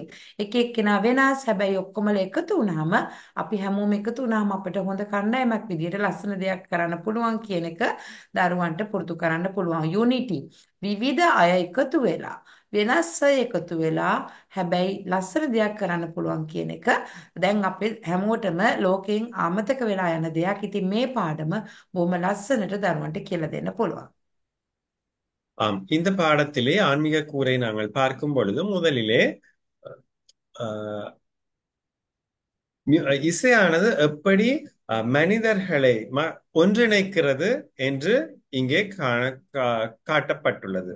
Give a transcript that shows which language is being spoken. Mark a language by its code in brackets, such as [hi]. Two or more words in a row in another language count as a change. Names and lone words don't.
[si] එක එක්කෙනා වෙනස් හැබැයි ඔක්කොමල එකතු වුනහම අපි හැමෝම එකතු වුනහම අපිට හොඳ කණ්ඩායමක් විදියට ලස්සන දෙයක් කරන්න පුළුවන් කියන එක දරුවන්ට පුරුදු කරන්න පුළුවන්. යුනිටි විවිධ අය එකතු වෙලා වෙනස් අය එකතු වෙලා හැබැයි ලස්සන දෙයක් කරන්න පුළුවන් කියන එක දැන් අපේ හැමෝටම ලෝකයෙන් අමතක වෙලා යන දෙයක්. ඉතින් මේ පාඩම බොහොම ලස්සනට දරුවන්ට කියලා දෙන්න පුළුවන්. [ta] இந்த பாடத்திலே ஆன்மீக கூரை நாங்கள் பார்க்கும் பொழுது முதலிலே இசையானது எப்படி மனிதர்களை ஒன்றிணைக்கிறது என்று இங்கே காட்டப்பட்டுள்ளது.